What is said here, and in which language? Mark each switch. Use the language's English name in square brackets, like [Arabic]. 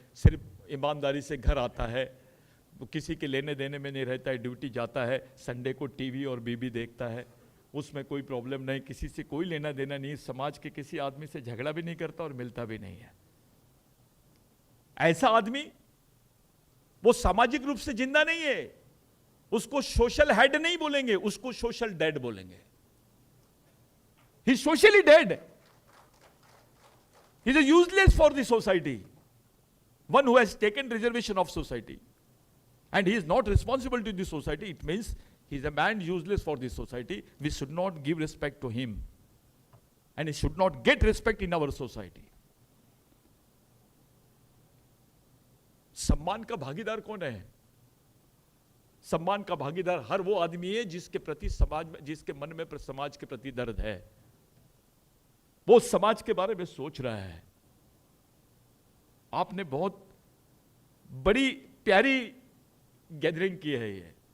[Hindi] सिर्फ ईमानदारी से घर आता है, वो किसी के लेने देने में नहीं रहता है, ड्यूटी जाता है, संडे को टीवी और बीबी देखता है, उसमें कोई प्रॉब्लम नहीं, किसी से कोई लेना देना नहीं, समाज के किसी आदमी से झगड़ा भी नहीं करता और मिलता भी नहीं है। ऐसा आदमी वो सामाजिक रूप से जिंदा नहीं है। उसको सोशल हेड नहीं बोलेंगे, उसको सोशल डेड बोलेंगे। [English] He is socially dead, he is useless for the society, one who has taken reservation of society and he is not responsible to the society. It means he is a man useless for the society. We should not give respect to him and he should not get respect in our society. [Hindi] सम्मान का भागीदार कौन है? सम्मान का भागीदार हर वो आदमी है जिसके प्रति समाज में, जिसके मन में समाज के प्रति दर्द है, वो समाज के बारे में सोच रहा है। आपने बहुत बड़ी प्यारी गैदरिंग की है ये।